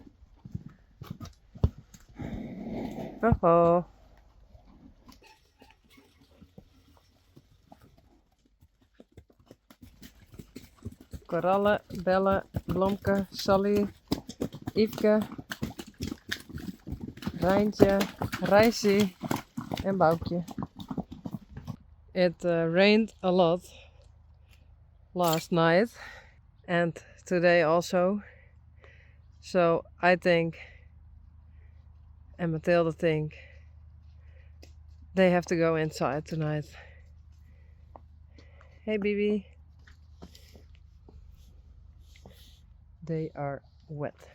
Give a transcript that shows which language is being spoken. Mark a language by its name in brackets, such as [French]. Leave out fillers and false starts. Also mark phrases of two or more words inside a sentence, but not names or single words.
[English] Oh. Coralle, Bella, Blomke, Sally, Yveske, Reintje, Reissie en Boukje. It rained a lot last night and today also. So I think, and Mathilde think, they have to go inside tonight. Hey Bibi. They are wet.